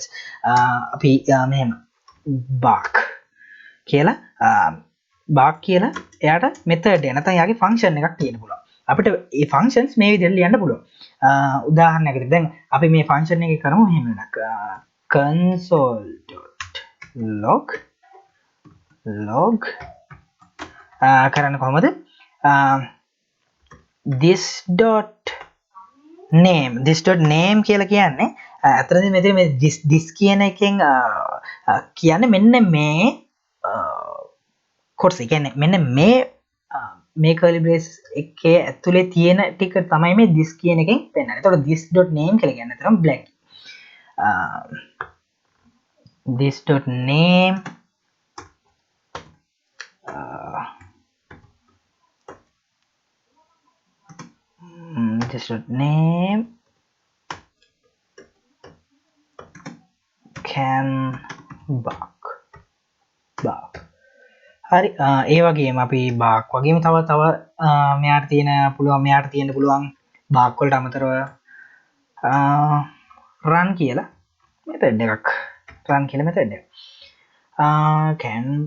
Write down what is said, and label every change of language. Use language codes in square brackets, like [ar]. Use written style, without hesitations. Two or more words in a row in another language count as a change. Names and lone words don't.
[si] අපි මෙහෙම bark කියලා එයාට method එක නැත්නම් යාගේ function එකක් තියෙන්න පුළුවන්. අපිට මේ functions මේ විදිහට ලියන්න පුළුවන්. උදාහරණයකට දැන් අපි මේ function එකේ කරමු මෙහෙම එකක්. console.log කරන්න කොහොමද? this.name කියලා කියන්නේ අතරදී මෙතන මේ this කියන එකෙන් කියන්නේ මෙන්න මේ කොටස. කියන්නේ මෙන්න මේ [en] curly brace [si] එකේ ඇතුලේ තියෙන ටික තමයි මේ this කියන එකෙන් පෙන්නන්නේ. එතකොට this.name කියලා කියන්නේ අතරම black. [en] this.name this.name can bark. [si] හරි. ඒ වගේම අපි bark වගේම තව මෙයාට තියෙන්න පුළුවන් bark වලට අමතරව run කියලා method එකක් run කියලා method එක can